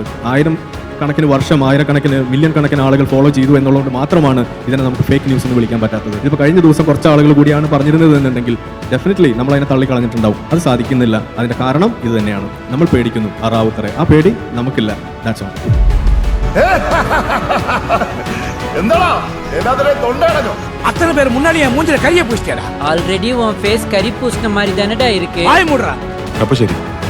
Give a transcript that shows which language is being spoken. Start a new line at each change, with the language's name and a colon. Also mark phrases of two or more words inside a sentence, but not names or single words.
Malayalam: കണക്കിന് വർഷം, ആയിരക്കണക്കിന്, മില്യൺ കണക്കിന് ആളുകൾ ഫോളോ ചെയ്തു എന്നുള്ളതുകൊണ്ട് മാത്രമാണ് ഇതിനെ നമുക്ക്
English: fake news
Malayalam: എന്ന് വിളിക്കാൻ പറ്റാത്തത്. ഇതിപ്പോൾ കഴിഞ്ഞ ദിവസം കുറച്ച് ആളുകൾ കൂടിയാണ് പറഞ്ഞിരുന്നത് എന്നുണ്ടെങ്കിൽ ഡെഫിനറ്റ്ലി നമ്മൾ അതിനെ തള്ളിക്കളഞ്ഞിട്ടുണ്ടാവും. അത് സാധിക്കുന്നില്ല. അതിന്റെ കാരണം ഇത് തന്നെയാണ്. നമ്മൾ പേടിക്കുന്നു. റാവുത്തറെ ആ പേടി നമുക്കില്ല.
English: that's all.
Tamil: എന്താടാ எல்லாத்துலயும் தொண்டடணும். அத்தனை பேர் முன்னாடி என் மூஞ்சில கையை பூசிட்டா. ஆல்ரெடி உன் ஃபேஸ் கறி பூசின மாதிரி தானடா இருக்கு. வாய் மூடுறா.
Malayalam: അപ്പൊ ശരി.